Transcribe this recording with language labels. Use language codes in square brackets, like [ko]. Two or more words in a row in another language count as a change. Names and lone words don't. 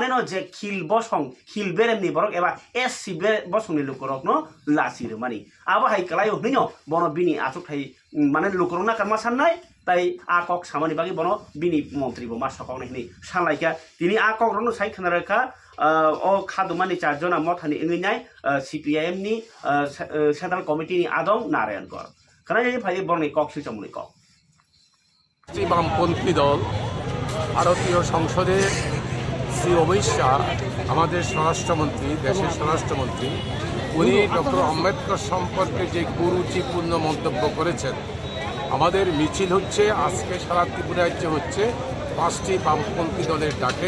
[brx] न जे खिल बसं खिल बेरेमनि बरक एबा एससी बसंनि लोकरक न लाचिरे मानि आबाहाय कलाय हनिनो बनो बिनि आसुक थाइ माने लोकरक ना कामा साननाय ताइ आकक सामानि बागै बनो बिनि मन्त्रि बो मा सकावनायनि सानलायका तिनि आकक रनो साइ खनारेखा अ खादुमानि 4 जना मथानि इंगिनाय सीपीआईएम नि [en] Central Committee [brx] नि आदं नारायणगढ़ खानाय फाइ बरनि कक सिचमुनि कक [bn] বামপন্থী দল ভারতীয় সংসদে শ্রী অমিত শাহ আমাদের স্বরাষ্ট্রমন্ত্রী, দেশের স্বরাষ্ট্রমন্ত্রী, উনি ডক্টর আম্বেদকর সম্পর্কে যে কুরুচিপূর্ণ মন্তব্য করেছেন, আমাদের মিছিল হচ্ছে আজকে সারা ত্রিপুরা রাজ্যে হচ্ছে 5টি বামপন্থী দলের ডাকে।